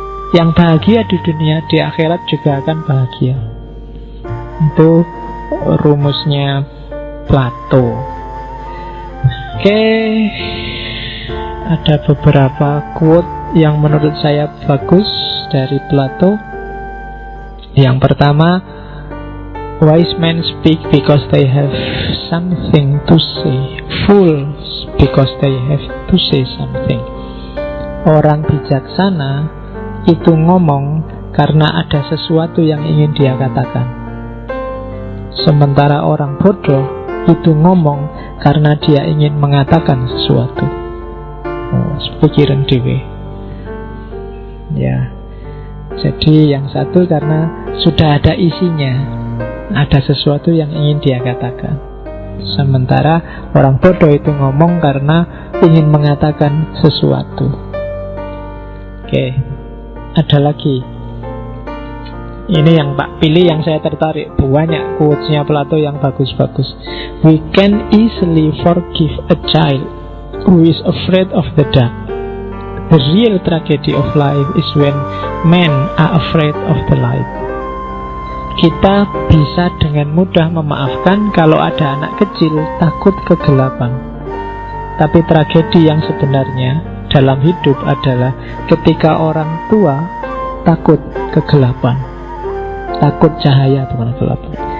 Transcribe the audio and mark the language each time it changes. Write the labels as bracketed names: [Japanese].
[Indonesian] Yang bahagia di dunia, di akhirat juga akan bahagia. Itu rumusnya Plato. Oke, ada beberapa quote yang menurut saya bagus dari Plato. [English] Yang pertama, wise men speak because they have something to say, fools because they have to say something. [Indonesian] Orang bijaksana itu ngomong karena ada sesuatu yang ingin dia katakan. Sementara orang bodoh itu ngomong karena dia ingin mengatakan sesuatu. Pikiran dewe. Ya. Jadi yang satu karena sudah ada isinya, ada sesuatu yang ingin dia katakan. Sementara orang bodoh itu ngomong karena ingin mengatakan sesuatu. Oke. Ada lagi. Ini yang Pak pilih, yang saya tertarik. Banyak quotes-nya Plato yang bagus-bagus. [English] We can easily forgive a child who is afraid of the dark. The real tragedy of life is when men are afraid of the light. [Indonesian] Kita bisa dengan mudah memaafkan kalau ada anak kecil takut kegelapan. Tapi tragedi yang sebenarnya dalam hidup adalah ketika orang tua takut kegelapan, takut cahaya, bukan kegelapan.